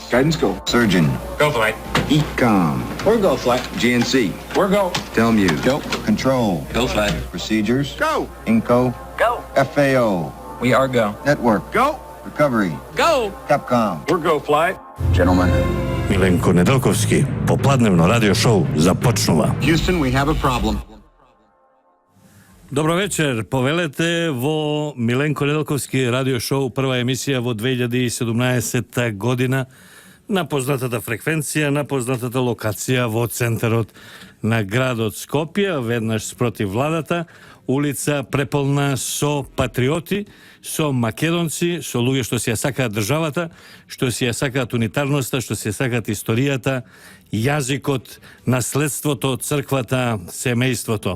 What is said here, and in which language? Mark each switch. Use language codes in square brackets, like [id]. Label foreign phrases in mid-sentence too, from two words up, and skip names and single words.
[en] Guidance go. Surgeon. Go flight. Ecom. We're go flight. GNC. We're go. Telmuse. Go. Control. Go flight. Procedures. Go. Inco. Go. FAO. We are go. Network. Go. Recovery. Go. Capcom. We're go flight. Gentlemen. [mk] Milenko Nedeljkovski, popladnevno [en] radio show [mk] започнова. [en] Houston, we have a problem. [mk] Добро вечер, повелете во Milenko Nedeljkovski [en] radio show, [mk] прва емисија во 2017 година, на познатата фреквенција, на познатата локација во центарот на градот Скопје, веднаш спротив владата, улица преполна со патриоти, со македонци, со луѓе што си ја сакаат државата, што си ја сакаат унитарноста, што си ја сакаат историјата, јазикот, наследството, црквата, семејството.